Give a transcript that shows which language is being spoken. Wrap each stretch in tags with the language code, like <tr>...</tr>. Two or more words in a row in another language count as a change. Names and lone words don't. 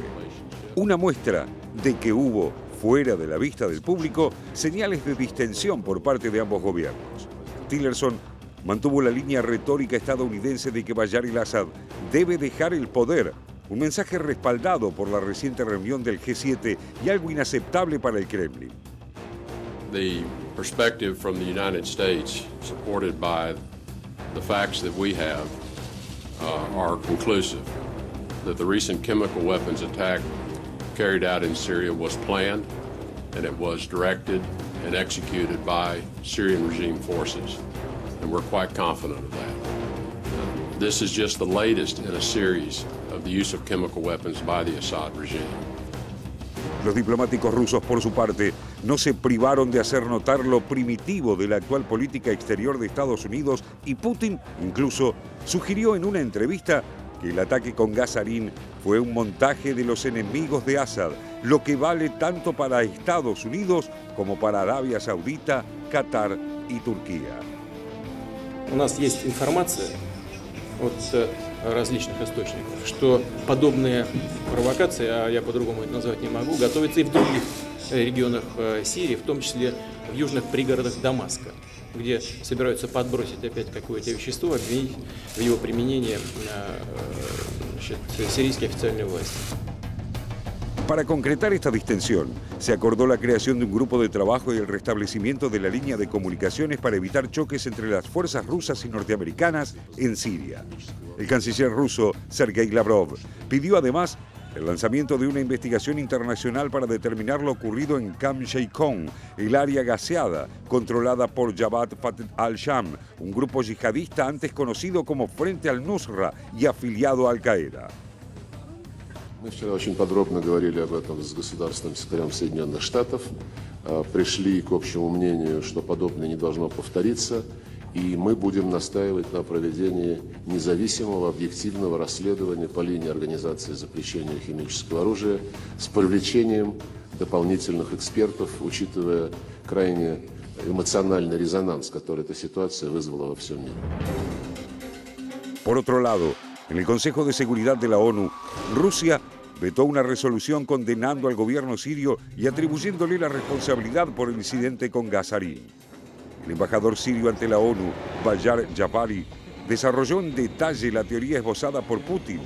<es>Una muestra de que hubo, fuera de la vista del público, señales de distensión por parte de ambos gobiernos. Tillerson mantuvo la línea retórica estadounidense de que Bashar al-Assad debe dejar el poder, un mensaje respaldado por la reciente reunión del G7 y algo inaceptable para el Kremlin.</es> <en>The perspective from the United States, supported by the facts that we have, are conclusive that the recent chemical weapons attack carried out in Syria was planned, and it was directed and executed by Syrian regime forces, and we're quite confident of that. This is just the latest in a series of the use of chemical weapons by the Assad regime.</en> <es>Los diplomáticos rusos, por su parte, no se privaron de hacer notar lo primitivo de la actual política exterior de Estados Unidos, y Putin incluso sugirió en una entrevista que el ataque con gas sarín fue un montaje de los enemigos de Assad, lo que vale tanto para Estados Unidos como para Arabia Saudita, Qatar y Turquía.</es> <ru>У нас есть информация от различных источников, что подобные провокации, а я по-другому это назвать не могу, готовятся и в других регионах Сирии, в том числе в южных пригородах Дамаска, где собираются подбросить опять какое-то вещество, обвинить в его применении сирийские официальные власти.</ru> <es>Para concretar esta distensión, se acordó la creación de un grupo de trabajo y el restablecimiento de la línea de comunicaciones para evitar choques entre las fuerzas rusas y norteamericanas en Siria. El canciller ruso, Sergei Lavrov, pidió además el lanzamiento de una investigación internacional para determinar lo ocurrido en Camp Sheikon, el área gaseada, controlada por Jabhat al-Sham, un grupo yihadista antes conocido como Frente al-Nusra y afiliado a Al-Qaeda.</es> <ru>Мы вчера очень подробно говорили об этом с государственным секретарем Соединенных Штатов, пришли к общему мнению, что подобное не должно повториться, и мы будем настаивать на проведении независимого объективного расследования по линии Организации запрещения химического оружия с привлечением дополнительных экспертов, учитывая крайне эмоциональный резонанс, который эта ситуация вызвала во всем мире.</ru> <es>Por otro lado, en el Consejo de Seguridad de la ONU, Rusia vetó una resolución condenando al gobierno sirio y atribuyéndole la responsabilidad por el incidente con gas sarín. El embajador sirio ante la ONU, Bayar Jafari, desarrolló en detalle la teoría esbozada por Putin.</es>